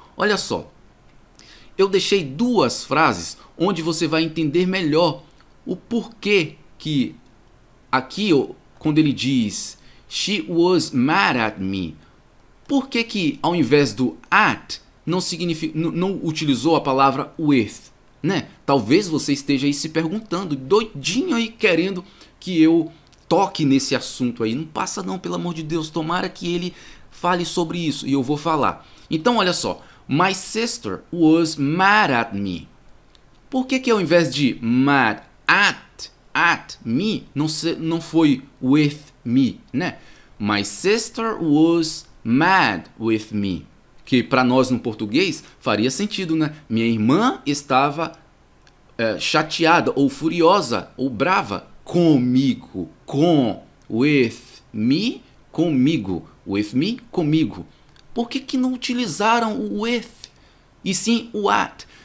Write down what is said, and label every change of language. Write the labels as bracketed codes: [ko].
[pt] Olha só, eu deixei duas frases onde você vai entender melhor o porquê que aqui, quando ele diz [en] She was mad at me, [pt] por que ao invés do at não utilizou a palavra with, né? Talvez você esteja aí se perguntando, doidinho aí querendo que eu toque nesse assunto aí. Não passa não, pelo amor de Deus, tomara que ele fale sobre isso e eu vou falar. Então olha só, [en] my sister was mad at me. [pt] Por que ao invés de [en] mad at me, [pt] não foi [en] with me, [pt] né? [en] My sister was mad with me. [pt] Que para nós no português faria sentido, né? Minha irmã estava chateada ou furiosa ou brava comigo. [en] With me, comigo. With me, comigo. [pt] Por que não utilizaram o with e sim o at?